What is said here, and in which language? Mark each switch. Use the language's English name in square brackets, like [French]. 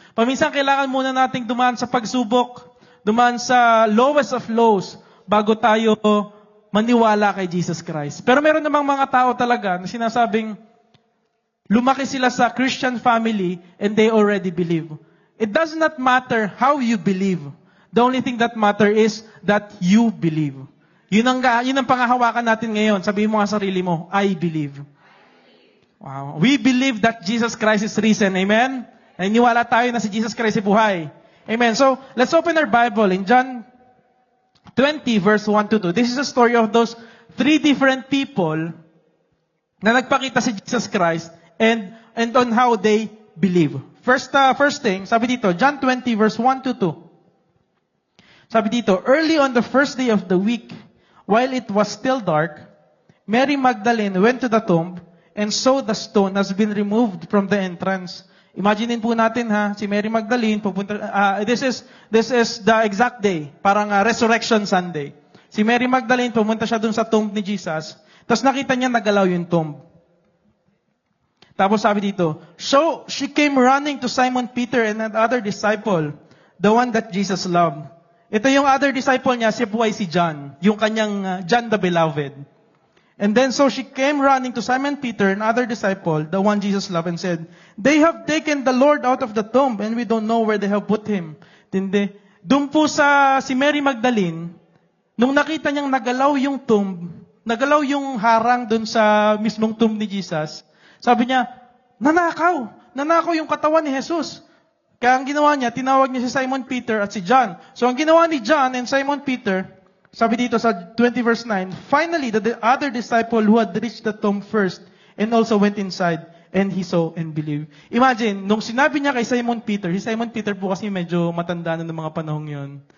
[Filipino] Paminsan, kailangan muna nating dumaan sa pagsubok, dumaan sa [English] lowest of lows, [Filipino] bago tayo maniwala kay Jesus Christ. Pero meron namang mga tao talaga na sinasabing, lumaki sila sa Christian family [English] and they already believe. It does not matter how you believe. The only thing that matters is that you believe. [Filipino] Yun ang pangahawakan natin ngayon. Sabihin mo nga sarili mo, [English] I believe. [Filipino] Wow. [English] We believe that Jesus Christ is risen. Amen? [Filipino] Naniniwala tayo na si Jesus Christ ay buhay. Amen. [English] So, let's open our Bible in John 20 verse 1 to 2. This is a story of those 3 different people [Filipino] na nagpakita si Jesus Christ [English] and on how they believe. First thing, sabi dito, John 20 verse 1 to 2. [Filipino] Sabi dito, [English] early on the first day of the week, while it was still dark, Mary Magdalene went to the tomb and saw the stone has been removed from the entrance. [Filipino] Imaginein po natin si Mary Magdalene pupunta. [English] This is the exact day, [Filipino] parang Resurrection Sunday. Si Mary Magdalene pumunta siya dun sa tomb ni Jesus. Tapos nakita niya nagalaw yung tomb. Tapos sabi dito, [English] so she came running to Simon Peter and another disciple, the one that Jesus loved. [Filipino] Ito yung other disciple niya, si buhay si John, yung kanyang John the Beloved. [English] And then so she came running to Simon Peter, another disciple, the one Jesus loved, and said, they have taken the Lord out of the tomb and we don't know where they have put Him. [Filipino] Tindi. Doon po si Mary Magdalene, nung nakita niyang nagalaw yung tomb, nagalaw yung harang doon sa mismong tomb ni Jesus, sabi niya, nanakaw yung katawan ni Jesus. Kaya ang ginawa niya, tinawag niya si Simon Peter at si John. [English] So [Filipino] ang ginawa ni [English] John and Simon Peter, [Filipino] sabi dito sa [English] 20 verse 9, finally, the other disciple who had reached the tomb first and also went inside and he saw and believed. [Filipino] Imagine, nung sinabi niya kay Simon Peter, si Simon Peter po kasi medyo matanda na ng mga panahong yon.